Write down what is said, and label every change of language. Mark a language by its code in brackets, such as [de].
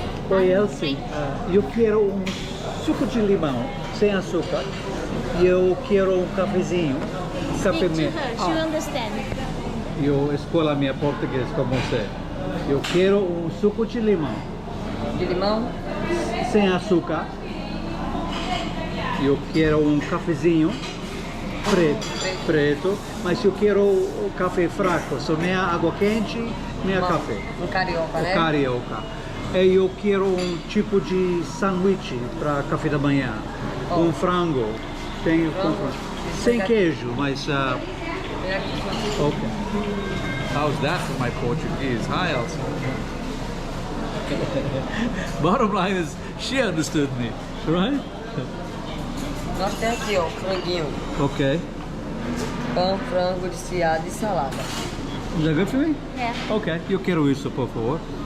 [pt] Oi, Elci, eu quero suco de limão sem açúcar e eu quero cafezinho. [en] Speak to her, she'll understand. [pt] Eu escola minha português com você. Eu quero suco de limão. De limão? Sem açúcar. Eu quero cafezinho preto, mas eu quero café fraco, só nem água quente, nem café. Carioca, né? Carioca. E eu quero tipo de sanduíche para café da manhã, com frango. Tem com frango. Sem queijo, mas okay. [en] How's that for my Portuguese? Hi, Elsa. Bottom line is, she understood me, right? [pt] Nós temos aqui, ó, franguinho. [en] Okay. [pt] Pão, frango desfiado e salada. [en] Is that good for me? Yeah. [pt] Okay, eu quero isso, por favor.